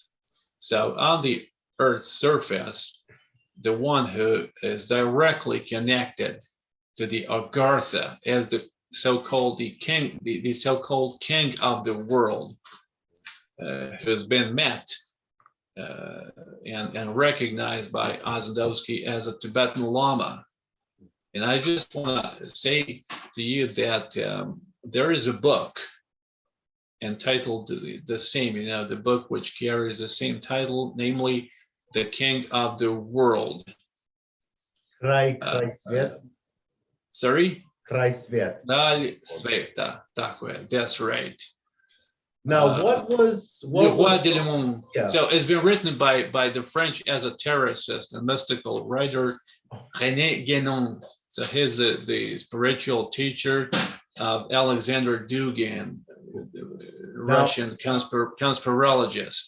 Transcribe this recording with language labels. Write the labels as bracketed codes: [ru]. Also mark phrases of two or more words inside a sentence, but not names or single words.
[en] So on the earth's surface, the one who is directly connected to the Agartha as the so-called king, the so-called king of the world, has been met and recognized by Ossendowski as a Tibetan Lama. And I just want to say to you that there is a book entitled the same, the book which carries the same title, namely The King of the World. [sl] Kraj [en] Sorry? [sl] Kraj Svet. Kralj Sveta, tako je, [en] that's right. Now, what was yeah. So it's been written by the French esotericist and mystical writer René Guénon. So he's the spiritual teacher of Alexander Dugin, Russian conspirologist.